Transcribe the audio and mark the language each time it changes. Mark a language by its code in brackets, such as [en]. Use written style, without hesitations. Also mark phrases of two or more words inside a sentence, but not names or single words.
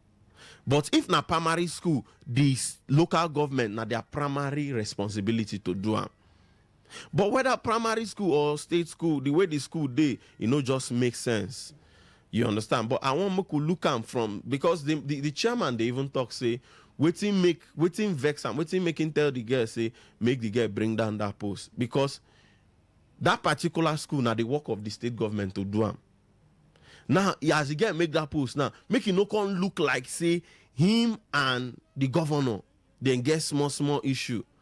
[pcm] But if na primary school, the local government na their primary responsibility to do am. But whether primary school or state school, the way the school dey, just makes sense. You understand? But I want me to look am from, because the chairman they even talk say wetin vex am, wetin make him tell the girl say make the girl bring down that post, because that particular school now the work of the state government to do am. Now, as the girl make that post now, make it no come look like say him and the governor then get small issue.